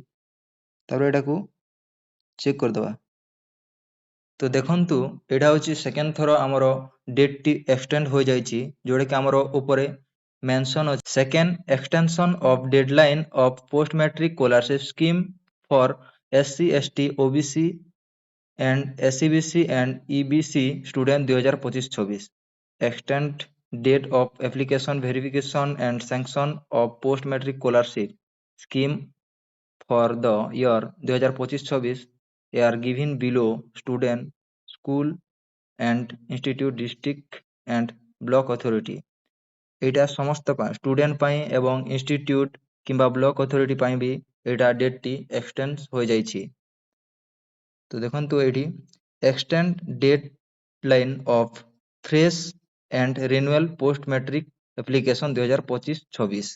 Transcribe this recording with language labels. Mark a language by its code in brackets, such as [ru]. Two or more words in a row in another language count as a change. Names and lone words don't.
[or] ତାପରେ ଏଟାକୁ ଚେକ୍ କରିଦେବା। ତ ଦେଖନ୍ତୁ, ଏଇଟା ହେଉଛି ସେକେଣ୍ଡ ଥର ଆମର [en] date extend [or] ହୋଇଯାଇଛି, ଯେଉଁଟାକି ଆମର ଉପରେ ମେନସନ୍ ଅଛି [en] second extension of deadline of post matric scholarship scheme for SC, ST, OBC and SCBC and EBC student 2025-26 extend date of application verification and sanction of post matric scholarship scheme for the year 2025-26 are given below student, school and institute, district and block authority। [or] ଏଇଟା ସମସ୍ତ ପାଇଁ ଷ୍ଟୁଡେଣ୍ଟ ପାଇଁ ଏବଂ ଇନଷ୍ଟିଟ୍ୟୁଟ୍ କିମ୍ବା [en] block authority [or] ପାଇଁ ବି ଏଇଟା [en] date extend [or] ହୋଇଯାଇଛି। ତ ଦେଖନ୍ତୁ, ଏଇଠି [en] extend date line of fresh and renewal post matric application 2025-26।